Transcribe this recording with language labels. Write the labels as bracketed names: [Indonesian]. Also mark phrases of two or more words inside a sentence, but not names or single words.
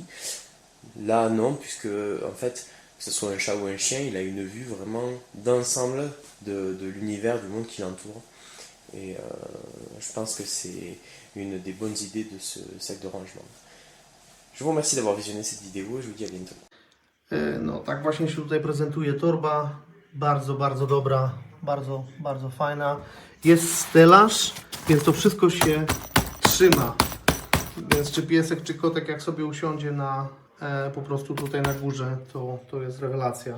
[French] Là, non, puisque en fait, que ce soit un chat ou un chien, il a une vue vraiment d'ensemble de l'univers, du monde qui l'entoure. Et je pense que c'est une des bonnes idées de ce sac de rangement. Je vous remercie d'avoir visionné cette vidéo et je vous dis à bientôt. [Polish] No, tak właśnie się tutaj prezentuje torba. Bardzo, bardzo dobra, bardzo, bardzo fajna. Jest stelaż, więc to wszystko się trzyma. Więc czy piesek, czy kotek, jak sobie usiądzie na po prostu tutaj na górze, to jest rewelacja.